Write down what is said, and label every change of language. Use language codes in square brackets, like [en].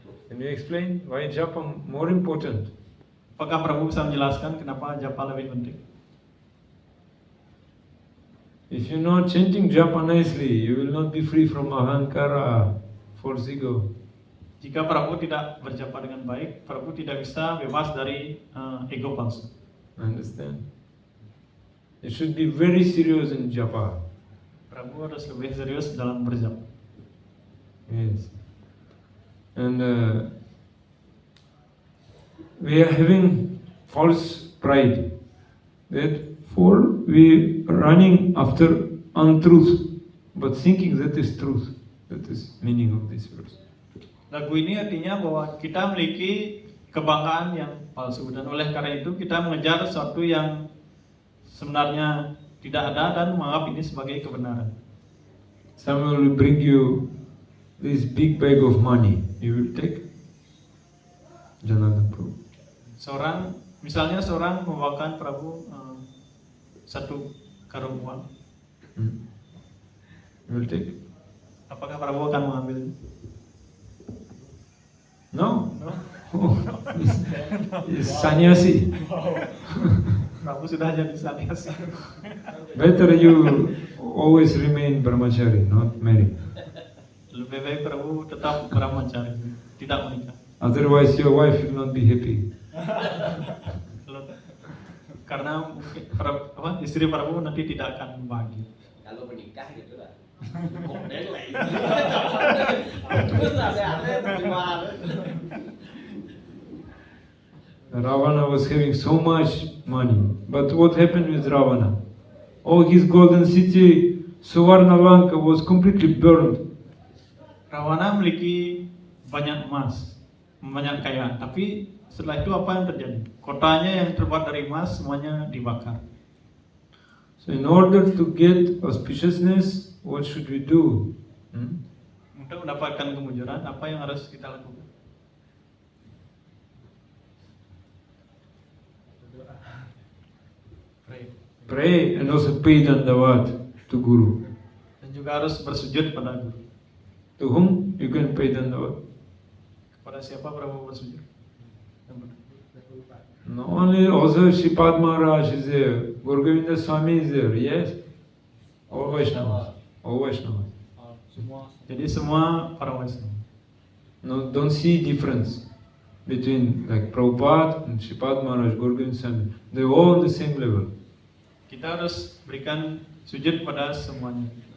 [en] Can you explain why japa more important? [id] Apakah Prabu bisa menjelaskan kenapa japa lebih penting? [en] If you're not chanting japa nicely, you will not be free from ahankara, false ego. [id] Jika Prabu tidak berjapa dengan baik, Prabu tidak bisa bebas dari ego palsu. [en] Understand? You should be very serious in japa. [id] Prabu harus lebih serius dalam berjapa. [en] Yes. And we are having false pride. Therefore, we are running after untruth, but thinking that is truth. That is meaning of this verse. [id] Lagu ini artinya bahwa kita memiliki kebanggaan yang palsu, dan oleh karena itu kita mengejar sesuatu yang sebenarnya tidak ada dan menganggap ini sebagai kebenaran. [en] Someone will bring you this big bag of money. You will take. [id] Jangan Prabhu. Misalnya seorang membawakan Prabu satu karung uang. [en] You will take. [id] Apakah Prabu akan mengambil? [en] No. Oh, he's sannyasi. [id] Prabu sudah jadi sannyasi. [en] Better you always remain brahmachari, not married. [id] Lebih baik Prabu tetap brahmachari, tidak menikah. [en] Otherwise, your wife will not be happy. [id] Karena istri Prabu nanti tidak akan bahagia. Kalau menikah gitu lah. Komplain lah itu. Terus ada gimana? [en] Ravana was having so much money, but what happened with Ravana? All his golden city, Suvarna Lanka, was completely burned. [id] Ravana memiliki banyak emas, banyak kekayaan, tapi setelah itu apa yang terjadi? Kotanya yang terbuat dari emas semuanya dibakar. [en] So in order to get auspiciousness, what should we do? [id] Untuk mendapatkan kemujuran, apa yang harus kita lakukan? [en] Pray and also pay dandavat to Guru. [id] Dan juga harus bersujud pada Guru. [en] To whom you can pay dandavat? [id] Kepada siapa Prabu bersujud? [en] Not only also Shripad Maharaj is there, Guru Govinda Swami is there, yes? All Vaishnavas. All Vaishnavas. [id] Jadi semua para Vaishnava. [en] No, don't see difference between like Prabhupada and Shripad Maharaj, Guru Govinda Swami. They're all on the same level. [id] Kita harus berikan sujud pada semuanya.